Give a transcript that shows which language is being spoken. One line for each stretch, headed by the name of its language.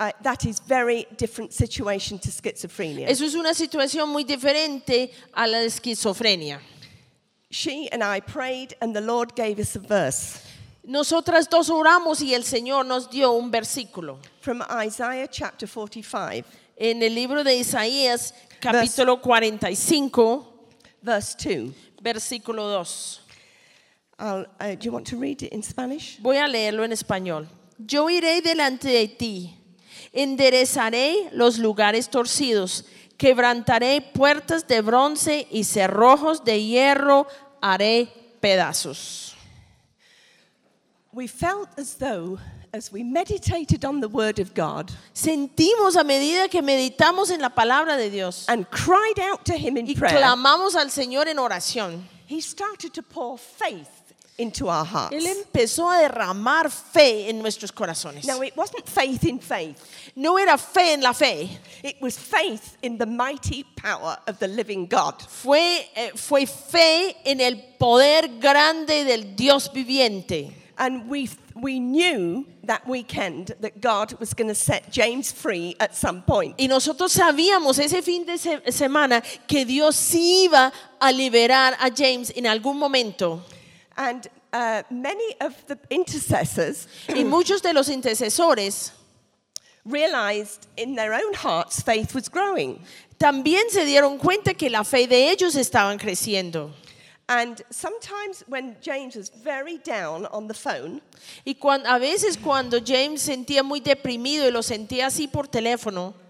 English: That is very different situation to schizophrenia.
Spanish: Eso es una situación muy diferente a la esquizofrenia.
English: She and I prayed and the Lord gave us a verse.
Spanish: Nosotras dos oramos y el Señor nos dio un versículo.
English: From Isaiah chapter 45.
Spanish: En el libro de Isaías capítulo 45.
English: Verse 2.
Spanish: Versículo 2.
English: Do you want to read it in Spanish?
Spanish: Voy a leerlo en español. Yo iré delante de ti. Enderezaré los lugares torcidos. Quebrantaré puertas de bronce y cerrojos de hierro haré pedazos.
English: We felt as though, as we meditated on the word of God,
Spanish: sentimos a medida que meditamos en la palabra de Dios,
English: and cried out to him in
Spanish: y
English: prayer,
Spanish: clamamos al Señor en oración,
English: he started to pour faith into our hearts.
Spanish: Él empezó a derramar fe en nuestros corazones.
English: Now it wasn't faith in faith.
Spanish: No era fe en la fe.
English: It was faith in the mighty power of the living God.
Spanish: Fue fe en el poder grande del Dios viviente.
English: And we knew that weekend that God was going to set James free at some point.
Spanish: Y nosotros sabíamos ese fin de semana que Dios sí iba a liberar a James en algún momento.
English: And many of the intercessors,
Spanish: y muchos de los intercesores,
English: realized in their own hearts faith was growing.
Spanish: También se dieron cuenta que la fe de ellos estaban creciendo.
English: And sometimes when James was very down on the phone,
Spanish: y a veces cuando James sentía muy deprimido y lo sentía así por teléfono,